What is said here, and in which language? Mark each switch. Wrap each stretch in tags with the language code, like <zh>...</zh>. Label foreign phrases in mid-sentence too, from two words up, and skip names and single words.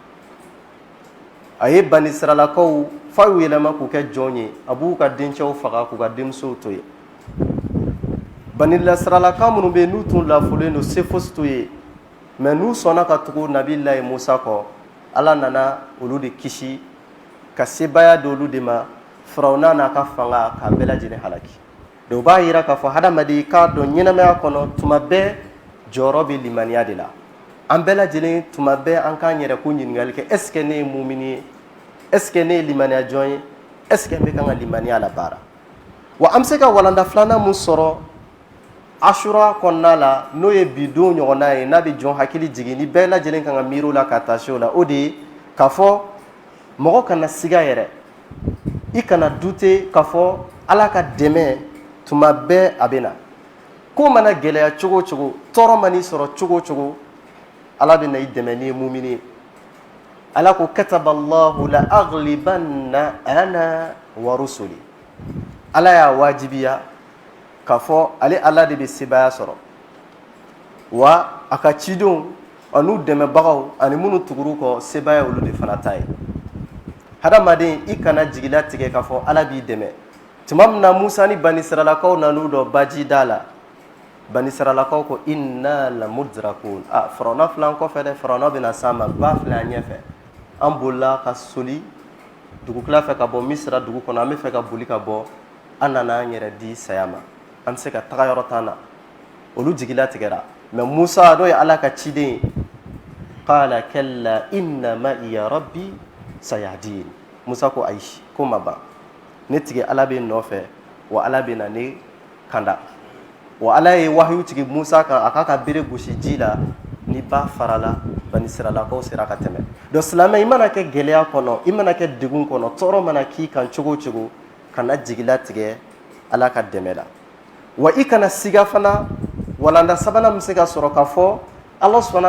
<bm>a ye bani siralakaw f'a y'u yɛlɛma k'u kɛ jɔn ye a b'u ka dencɛw faga k'u ka denmusow to yen bani siralaka minnu bɛ yen n'u tun lafolen don se fosi t'u ye mɛ n'u sɔnna ka tugu nabilayi musa kɔ ala nana olu de kisi ka sebaya di olu de ma firawuna n'a ka fanga k'a bɛɛ lajɛlen halaki donc o b'a yira k'a fɔ hadamaden k'a dɔn ɲɛnamaya kɔnɔ tuma bɛɛ jɔyɔrɔ bɛ limaniya de la an bɛɛ lajɛlen tuma bɛɛ an k'an yɛrɛ ko ɲininkali kɛ</bm> <fr>est ce que</fr> <bm>ne ye mumini ye</bm> <fr>est ce que</fr> <bm>ne ye limaniya jɔn ye est ce que n bɛ kan ka limaniya labaara wa an bɛ se ka walanda filanan mun sɔrɔ ashura kɔnɔna la n'o ye bidon ɲɔgɔnna ye n'a bɛ jɔn hakili jigin ni bɛɛ lajɛlen kan ka miiri o la ka taa se o la o de ye k'a fɔ mɔgɔ kana siga yɛrɛ i kana dute k'a fɔ ala ka dɛmɛ tuma bɛɛ a bɛ na ko mana gɛlɛya cogo o cogo tɔɔrɔ man'i sɔrɔ cogo o cogo ala bɛ na i dɛmɛ n'i ye mumini ye ala ko</bm> <ar>كتب الله لأغلبن أنا ورسلي</ar> <bm>ala y'a wajibiya k'a fɔ ale ala de bɛ sebaya sɔrɔ wa a ka cidenw an'u dɛmɛbagaw ani minnu tugur'u kɔ sebaya olu de fana ta ye hadamaden i kana jigila tigɛ k'a fɔ ala b'i dɛmɛ tuma min na musa ni bani israilakaw nan'u dɔ baji da la bani israilakaw ko</bm> <ar>إنا لمدركون</ar> <bm>farawuna filɛ an kɔfɛ dɛ farawuna bɛna s'an ma ba filɛ an ɲɛfɛ an bolila ka soli dugukila fɛ ka bɔ misira dugu kɔnɔ an bɛ fɛ ka boli ka bɔ an nana an yɛrɛ di saya ma an bɛ se ka taga yɔrɔ t'an na olu jigila tigɛra mɛ musa n'o ye ala ka ciden ye</bm> <ar>قال كلا إن معي ربي سيهدين</ar> <bm>musa ko ayi ko ma ban ne tigi ala bɛ nɔfɛ wa ala bɛ na ne kanda wa ala ye wahyu tigi musa kan a k'a ka bere gosi ji la ni ba farala bani israilakaw sera ka tɛmɛ donc silamɛ i mana kɛ gɛlɛya kɔnɔ i mana kɛ degun kɔnɔ tɔɔrɔ mana k'i kan cogo o cogo kana jigila tigɛ ala ka dɛmɛ la wa i kana siga fana walanda sabanan bɛ se ka sɔrɔ k'a fɔ ala subahana</bm>